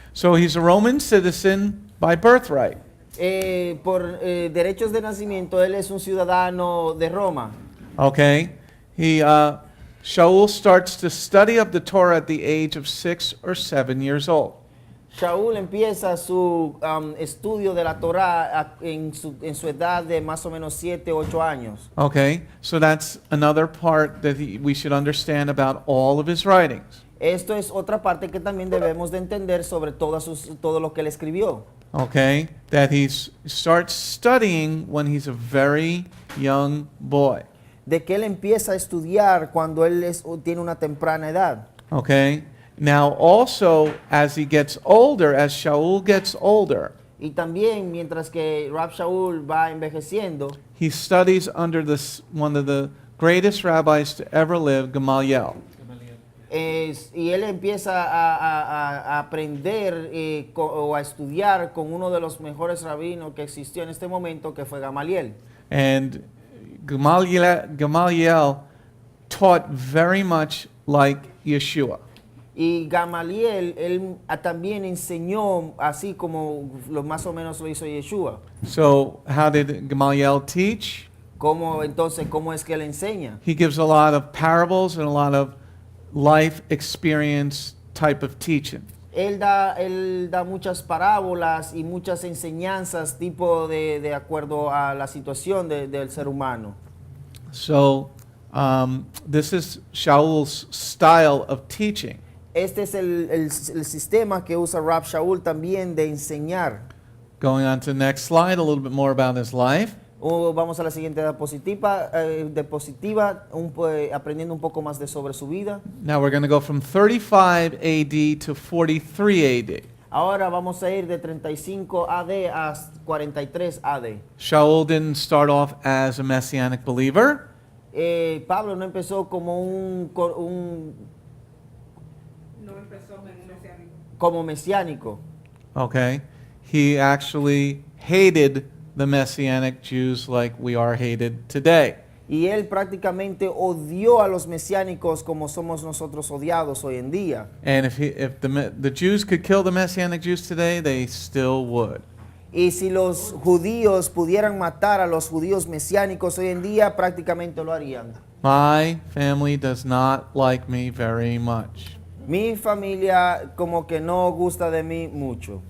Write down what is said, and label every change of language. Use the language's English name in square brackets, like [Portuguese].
[English] So he's a Roman citizen by birthright. [Spanish] Por derechos de nacimiento, él es un ciudadano de Roma. [English] Okay? Sha'ul starts to study up the Torah at the age of 6 or 7 years old. [Spanish] Shaul empieza su estudio de la Torá en su edad de más o menos 7, 8 años. [English] Okay? So that's another part that we should understand about all of his writings. [Spanish] Esto es otra parte que también debemos de entender sobre todo lo que él escribió. [English] Okay? That he starts studying when he's a very young boy. [Spanish] De que él empieza a estudiar cuando él tiene una temprana edad. [English] Okay? Now also, as he gets older, as Sha'ul gets older, [Spanish] Y también mientras que Rab Shaul va envejeciendo, [English] he studies under one of the greatest rabbis to ever live, Gamaliel. [Spanish] y él empieza a aprender o a estudiar con uno de los mejores rabinos que existió en este momento, que fue Gamaliel. [English] And Gamaliel taught very much like Yeshua. [Spanish] Y Gamaliel, él también enseñó así como más o menos lo hizo Yeshua. [English] So how did Gamaliel teach? [Spanish] Entonces, ¿cómo es que él enseña? [English] He gives a lot of parables and a lot of life experience type of teaching. [Spanish] Él da muchas parábolas y muchas enseñanzas tipo de acuerdo a la situación del ser humano. [English] So this is Shaul's style of teaching. [Spanish] Este es el sistema que usa Rab Shaul también de enseñar. [English] Going on to the next slide, a little bit more about his life. [Spanish] Vamos a la siguiente diapositiva, aprendiendo un poco más sobre su vida. [English] Now we're going to go from 35 AD to 43 AD. [Spanish] Ahora vamos a ir de 35 AD a 43 AD. [English] Shaul didn't start off as a messianic believer. [Spanish] Pablo no empezó como mesiánico. [English] Okay. He actually hated the Messianic Jews like we are hated today. [Spanish] Y él prácticamente odió a los mesiánicos como somos nosotros odiados hoy en día. [English] And if the Jews could kill the Messianic Jews today, they still would. [Spanish] Y si los judíos pudieran matar a los judíos mesiánicos hoy en día, prácticamente lo harían. [English] My family does not like me very much. [Spanish] Mi familia como que no gusta de mí mucho.